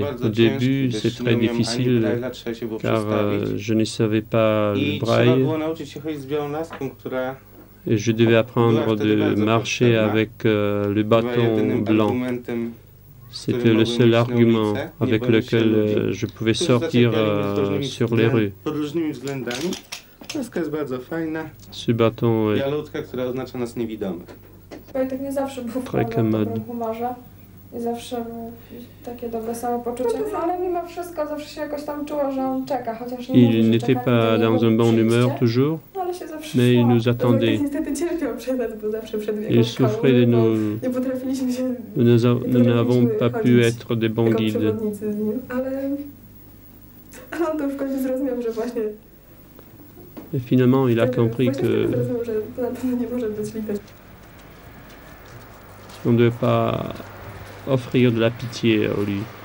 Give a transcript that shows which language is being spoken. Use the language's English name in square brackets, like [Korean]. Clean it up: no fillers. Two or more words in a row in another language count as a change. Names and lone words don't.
[French] Au début, c'est très difficile car je ne savais pas le braille et je devais apprendre de marcher avec le bâton blanc. C'était le seul argument avec lequel je pouvais sortir sur les rues. Ce bâton est très commode. [Polish] I zawsze był takie dobre samopoczucie, ale mimo wszystko zawsze się jakoś tam czuło, że on czeka, chociaż nie [French] Il n'était pas dans une bonne humeur toujours, mais il nous attendait. Il souffrait de nous. Nous n'avons pas pu être des bons guides. Et finalement, il a compris que on ne devait pas offrir de la pitié à lui.